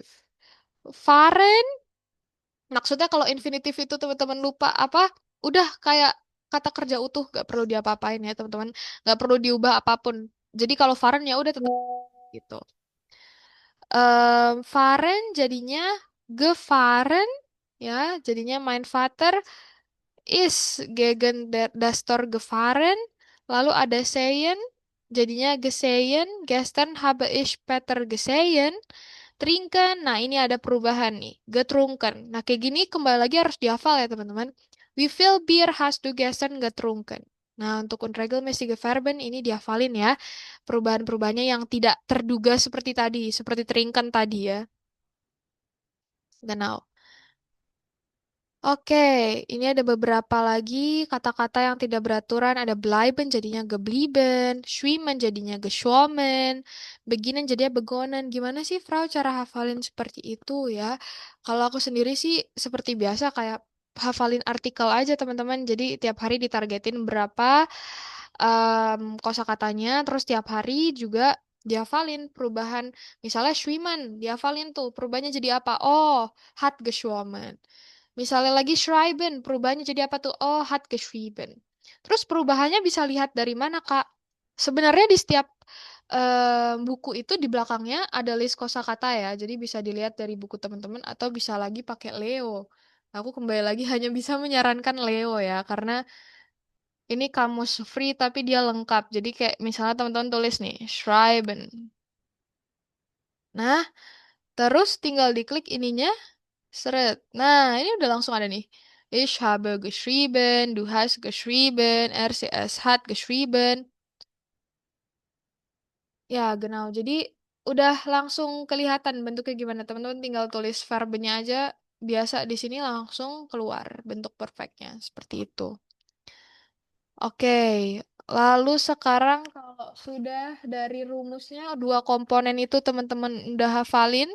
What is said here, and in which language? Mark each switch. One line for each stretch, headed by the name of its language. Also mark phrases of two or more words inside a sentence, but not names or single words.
Indonesian: Fahren, maksudnya kalau infinitif itu teman-teman lupa apa, udah kayak kata kerja utuh, gak perlu diapa-apain ya teman-teman. Gak perlu diubah apapun. Jadi kalau fahren ya udah tetap gitu. Fahren jadinya gefahren ya, jadinya
German: mein Vater is gegen das Tor gefahren.
Indonesian: Lalu ada sehen, jadinya gesehen.
German: Gestern habe ich Peter gesehen.
Indonesian: Trinken, nah ini ada perubahan nih. Getrunken. Nah kayak gini kembali lagi harus dihafal ya teman-teman.
German: Wie viel Bier hast du gestern getrunken?
Indonesian: Nah untuk
German: unregelmäßige Verben
Indonesian: ini dihafalin ya. Perubahan-perubahannya yang tidak terduga seperti tadi. Seperti trinken tadi ya. Genau. Oke, ini ada beberapa lagi kata-kata yang tidak beraturan. Ada bleiben jadinya geblieben, schwimmen jadinya geschwommen, beginnen jadinya begonnen. Gimana sih, Frau, cara hafalin seperti itu ya? Kalau aku sendiri sih seperti biasa kayak hafalin artikel aja, teman-teman. Jadi tiap hari ditargetin berapa kosakatanya, terus tiap hari juga dihafalin perubahan. Misalnya schwimmen, dihafalin tuh perubahannya jadi apa?
German: Oh, hat geschwommen.
Indonesian: Misalnya lagi schreiben, perubahannya jadi apa tuh?
German: Oh, hat geschrieben.
Indonesian: Terus perubahannya bisa lihat dari mana, Kak? Sebenarnya di setiap buku itu di belakangnya ada list kosakata ya. Jadi bisa dilihat dari buku teman-teman atau bisa lagi pakai Leo. Aku kembali lagi hanya bisa menyarankan Leo ya, karena ini kamus free tapi dia lengkap. Jadi kayak misalnya teman-teman tulis nih, schreiben. Nah, terus tinggal diklik ininya. Seret. Nah, ini udah langsung ada nih.
German: Ich habe geschrieben, du hast geschrieben, es hat geschrieben.
Indonesian: Ya, genau. Jadi udah langsung kelihatan bentuknya gimana. Teman-teman tinggal tulis verbnya aja. Biasa di sini langsung keluar bentuk perfectnya. Seperti itu. Oke. Lalu sekarang kalau sudah dari rumusnya dua komponen itu teman-teman udah hafalin.